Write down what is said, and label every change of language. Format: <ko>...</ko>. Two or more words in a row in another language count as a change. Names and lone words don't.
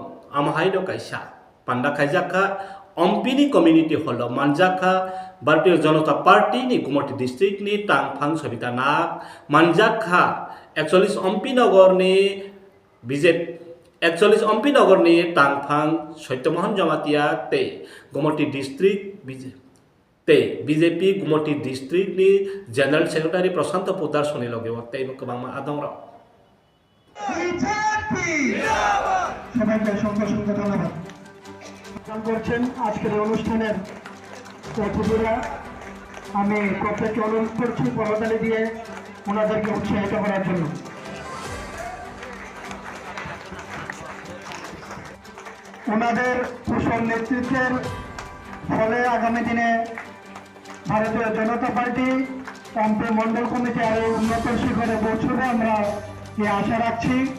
<trp>amhai do kaisa panda khaijaka ompini community holo manjaka Bharatiya Janata Party ni Gumati district ni Tangphang Sabita Nak manjaka actually ompi nogor ni BJP actually ompi nogor ni Tangphang Saityamohan Jamatia te Gumati district BJP Gumati district ni</trp> <en>General Secretary</en> <trp>Prasanta Poddar Soni loge te bang adong ro</trp> <bn>সবাইকে সংখ্যা ধন্যবাদ করছেন আজকের অনুষ্ঠানের অতিথিরা। আমি প্রত্যেককে অনুরোধ করছি করতালি দিয়ে ওনাদেরকে উৎসাহিত করার জন্য। ওনাদের কুশল নেতৃত্বের ফলে আগামী দিনে ভারতীয় জনতা পার্টি এমপি মন্ডল কমিটি আরো উন্নত শিখরে পৌঁছবে আমরা এই আশা রাখছি।</bn>